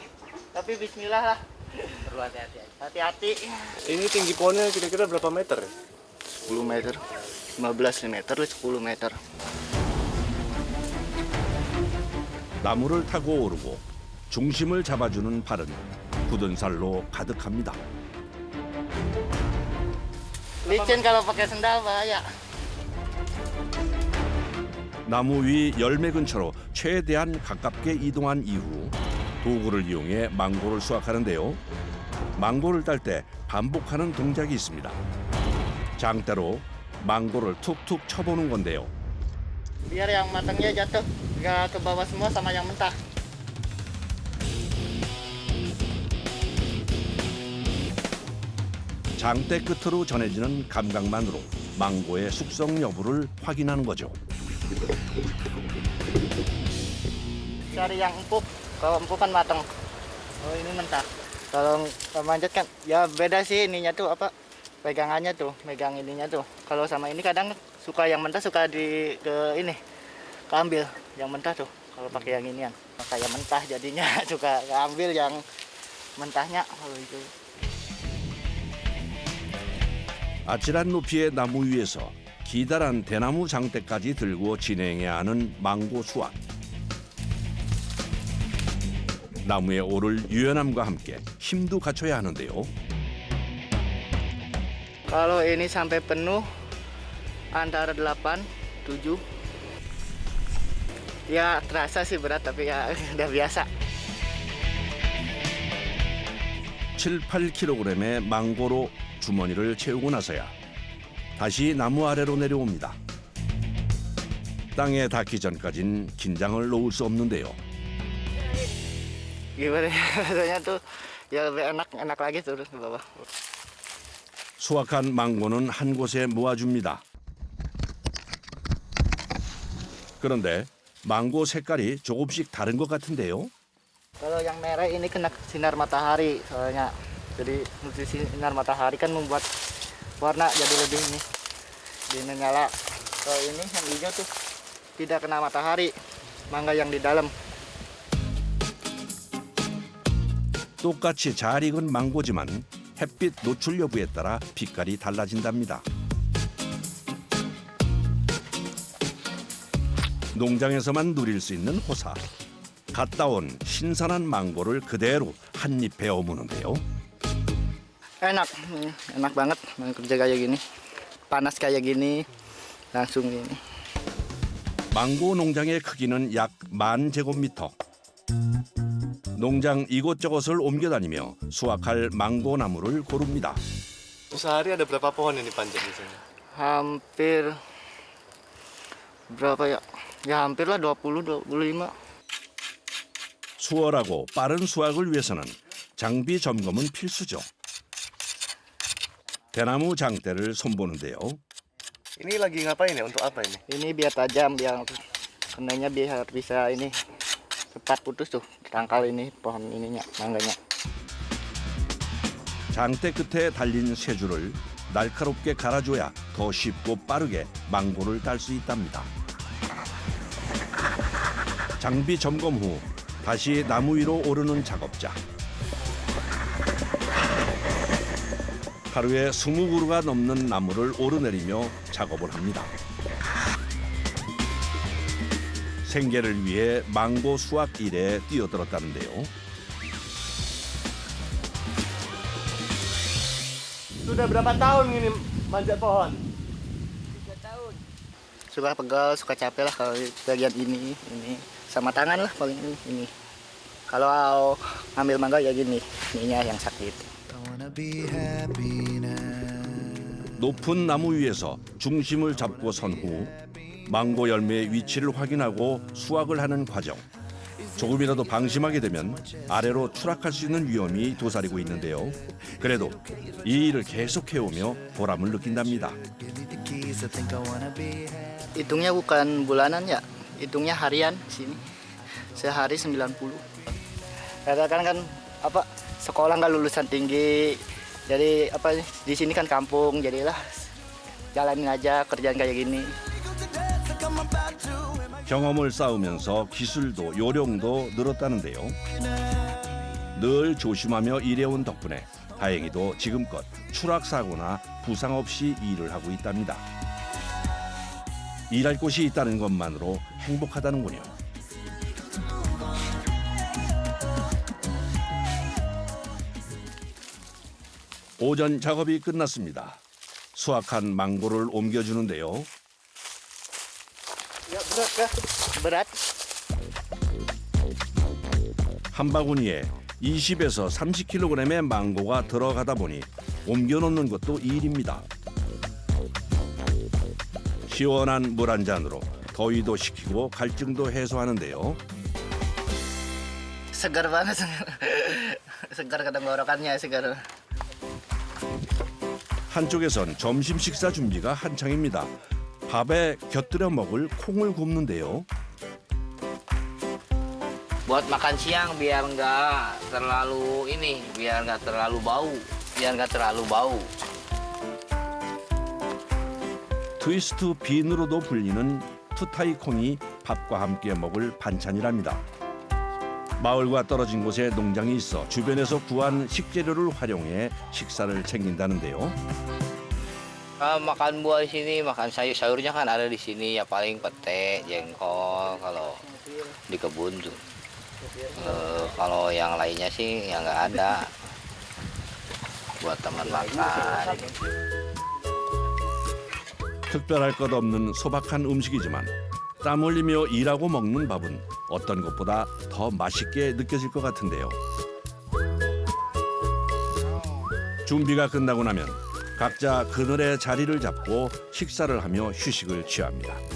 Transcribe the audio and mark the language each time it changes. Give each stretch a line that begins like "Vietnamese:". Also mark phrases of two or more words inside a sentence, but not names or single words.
Indonesian: Tapi bismillah lah. Perlu hati-hati. Hati-hati. Ini tinggi pohonnya kira-kira berapa meter? 10 meter. 15 meter, 10 meter.
Korean: 나무를 타고 오르고 중심을 잡아주는 발은 굳은 살로 가득합니다.
Indonesian: Licin kalau pakai sendal bahaya.
Korean: 나무 위 열매 근처로 최대한 가깝게 이동한 이후 도구를 이용해 망고를 수확하는데요. 망고를 딸 때 반복하는 동작이 있습니다. 장대로 망고를 툭툭 쳐보는 건데요.
Indonesian: Biar yang matangnya jatuh, nggak ke bawah semua sama yang mentah.
Korean: 장대 끝으로 전해지는 감각만으로 망고의 숙성 여부를 확인하는 거죠.
Indonesian: Cari yang empuk, kalau empuk kan matang. Oh ini mentah. Kalau manjat kan, ya beda sih ininya tuh apa pegangannya tuh, megang ininya tuh. Kalau sama ini kadang suka yang mentah suka keambil yang mentah tuh. Kalau pakai yang inian, kayak mentah jadinya suka keambil yang mentahnya kalau itu.
Korean: 아찔한 높이의 나무 위에서 기다란 대나무 장대까지 들고 진행해야 하는 망고 수확. 나무에 오를 유연함과 함께 힘도 갖춰야 하는데요.
Indonesian: Kalau ini sampai penuh antara 8, 7. Ya terasa sih berat tapi ya udah biasa. 7,
Korean: 8kg의 망고로 주머니를 채우고 나서야 다시 나무 아래로 내려옵니다. 땅에 닿기 전까진 긴장을 놓을 수 없는데요.
Indonesian: Gimana ya, rasanya tuh ya lebih enak lagi turun ke bawah.
Korean: 수확한 망고는 한 곳에 모아줍니다. 그런데 망고 색깔이 조금씩 다른 것 같은데요.
Indonesian: Kalau yang merah ini kena sinar matahari soalnya. Jadi nutrisi sinar matahari kan membuat warna jadi lebih ini nyala. Kalau ini yang hijau tuh tidak kena matahari, mangga yang di dalam.
Korean: 똑같이 잘 익은 망고지만 햇빛 노출 여부에 따라 빛깔이 달라진답니다. 농장에서만 누릴 수 있는 호사. 갓 따온 신선한 망고를 그대로 한 입에 어무는데요.
Indonesian: Enak banget kerja kayak gini. Panas kayak gini, langsung ini.
Korean: 망고 농장의 크기는 약 10,000제곱미터. 농장 이곳저곳을 옮겨다니며 수확할 망고 나무를 고릅니다.
Indonesian: Sehari ada berapa pohon yang dipanjat di sini? Hampir berapa ya? Ya hampirlah 20, 25.
Korean: 수월하고 빠른 수확을 위해서는 장비 점검은 필수죠. 대나무 장대를 손보는데요.
Indonesian: Ini lagi ngapain ya? Untuk apa ini? Ini biar tajam, biar kenanya biar bisa ini cepat putus tuh tangkal ini pohon ininya mangganya.
Korean: 장대 끝에 달린 쇠줄을 날카롭게 갈아줘야 더 쉽고 빠르게 망고를 딸 수 있답니다. 장비 점검 후 다시 나무 위로 오르는 작업자. 하루에 20그루가 넘는 나무를 오르내리며 작업을 합니다. 생계를 위해 망고 수확 일에 뛰어들었다는데요.
Indonesian: Sudah berapa tahun ini manjat pohon? 3 tahun. Suka pegal, suka capek lah kalau bagian ini sama tangan lah paling ini. Kalau ngambil mangga ya gini, ininya yang sakit.
Korean: 높은 나무 위에서 중심을 잡고 선 후 망고 열매의 위치를 확인하고 수확을 하는 과정. 조금이라도 방심하게 되면 아래로 추락할 수 있는 위험이 도사리고 있는데요. 그래도 이 일을 계속해오며 보람을 느낀답니다.
Indonesian: Hitungnya bukan bulanan ya, hitungnya harian sini. Sehari 90. Katakan kan apa sekolah nggak lulusan tinggi, jadi apa di sini kan kampung, jadilah jalanin aja kerjaan kayak gini.
Korean: 경험을 쌓으면서 기술도 요령도 늘었다는데요. 늘 조심하며 일해온 덕분에 다행히도 지금껏 추락 사고나 부상 없이 일을 하고 있답니다. 일할 곳이 있다는 것만으로 행복하다는군요. 오전 작업이 끝났습니다. 수확한 망고를 옮겨주는데요.
Indonesian: Ya berat.
Korean: 한 바구니에 20에서 30kg의 망고가 들어가다 보니 옮겨 놓는 것도 일입니다. 시원한 물 한 잔으로 더위도 식히고 갈증도 해소하는데요.
Indonesian: Segar banget. Segar ke tenggorokannya, segar.
Korean: 한쪽에선 점심 식사 준비가 한창입니다. 밥에 곁들여 먹을 콩을 굽는데요.
Indonesian: Buat makan siang biar nggak terlalu ini, biar nggak terlalu bau.
Korean: 트위스트 빈으로도 불리는 투타이 콩이 밥과 함께 먹을 반찬이랍니다. 마을과 떨어진 곳에 농장이 있어 주변에서 구한 식재료를 활용해 식사를 챙긴다는데요.
Indonesian: Makan buah di sini, makan sayurnya kan ada di sini ya paling pete, jengkol kalau di kebun tuh. Kalau yang lainnya sih ya nggak ada buat teman makan.
Korean: 특별할 것 없는 소박한 음식이지만 땀 흘리며 일하고 먹는 밥은 어떤 것보다 더 맛있게 느껴질 것 같은데요. 준비가 끝나고 나면 각자 그늘에 자리를 잡고 식사를 하며 휴식을 취합니다.